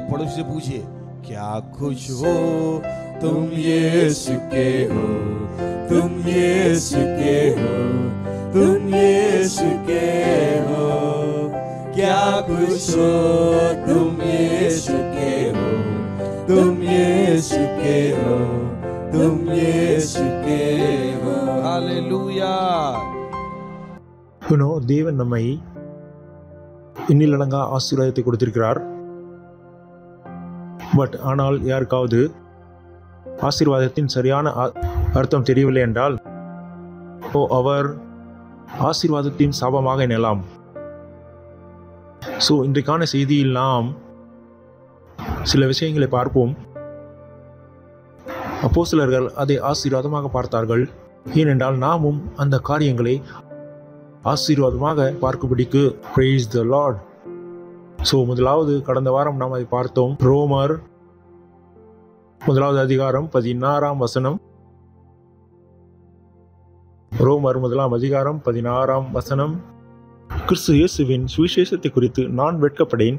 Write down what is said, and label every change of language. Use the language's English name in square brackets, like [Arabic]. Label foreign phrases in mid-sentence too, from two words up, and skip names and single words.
[Hindi] पड़ोसी से पूछिए, क्या खुश हो तुम यीशु के हो, तुम यीशु के हो, तुम यीशु के हो. क्या खुश हो तुम यीशु के हो, तुम यीशु के हो, तुम यीशु के हो. हालेलूया. [Tamil] தேவன் நம்மை எண்ணிலடங்கா ஆசீர்வாதத்தை கொடுத்திருக்கிறார். ஆனால் யாருக்காவது ஆசீர்வாதத்தின் சரியான அர்த்தம் தெரியவில்லை என்றால் அவர் ஆசீர்வாதத்தின் சாபமாக எண்ணலாம். இன்றைக்கான செய்தியில் நாம் சில விஷயங்களை பார்ப்போம். அப்போஸ்தலர்கள் அதை ஆசீர்வாதமாக பார்த்தார்கள். ஏனென்றால் நாமும் அந்த காரியங்களை ஆசீர்வாதமாக பார்க்கும்படிக்கு. [English] Praise the Lord. [Tamil] முதலாவது கடந்த வாரம் நாம் அதை பார்த்தோம். ரோமர் 1 அதிகாரம் 16 வசனம். ரோமர் 1 அதிகாரம் 16 வசனம். கிறிஸ்து இயேசுவின் சுவிசேஷத்தை குறித்து நான் வெட்கப்படேன்.